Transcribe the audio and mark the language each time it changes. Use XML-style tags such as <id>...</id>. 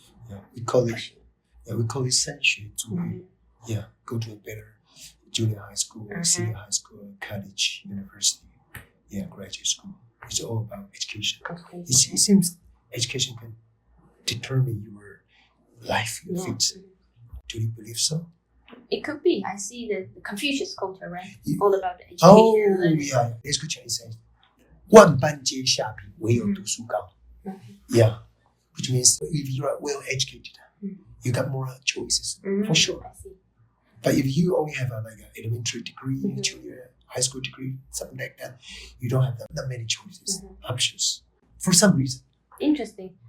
<en>Yeah, we call it 升学主义. Yeah, go to a better junior high school, senior high school, college, university, graduate school. It's all about education. It seems education can determine your life, your future. Do you believe so? It could be. I see the Confucius culture, right? All about education and learning. Yeah. There's good Chinese saying,</en> <zh>万般皆下品，唯有读书高.</zh> <en>Yeah, which means if you are well educated, you got more choices, for sure. But if you only have an elementary degree, junior high school degree, something like that, you don't have that many choices, options, for some reason. Interesting.</en>